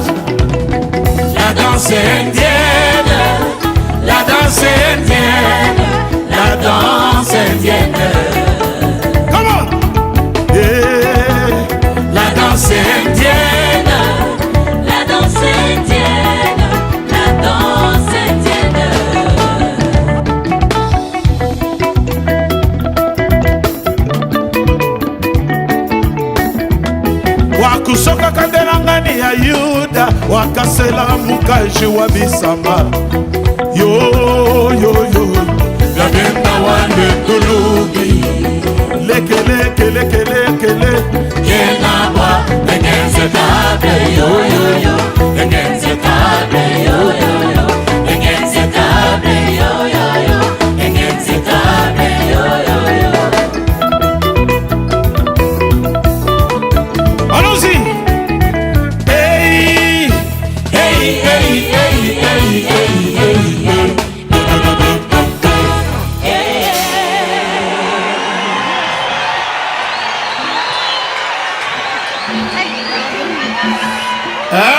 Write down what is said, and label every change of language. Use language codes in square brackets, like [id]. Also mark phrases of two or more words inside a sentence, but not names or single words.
[fr] La danse indienne, la danse indienne, la danse indienne. [en] Come on! Yeah. [fr] La danse indienne, la danse indienne, la danse indienne. [lu] Wakusoka kandelangani ya Yuda, wakasela mukaji wa bisamba. Yo yo yo, Gabenda wande tulubi, leke leke leke leke le. yenabwa, engenze tabe yo yo yo, engenze tabe yo yo yo, engenze tabe yo yo yo, engenze tabe yo yo yo. [fr] Allons-y! Hey! Hey, hey, hey, hey, hey, hey, hey. Hein?